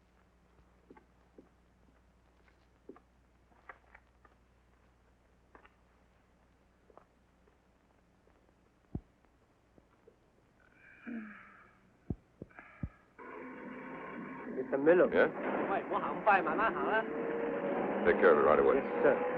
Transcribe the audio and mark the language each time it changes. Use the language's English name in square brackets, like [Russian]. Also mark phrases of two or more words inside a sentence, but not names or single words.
[English] Mr. Miller. Yeah? [Cantonese] 喂，唔好行咁快，慢慢行啦。 [English] Take care of it right away. Yes, sir.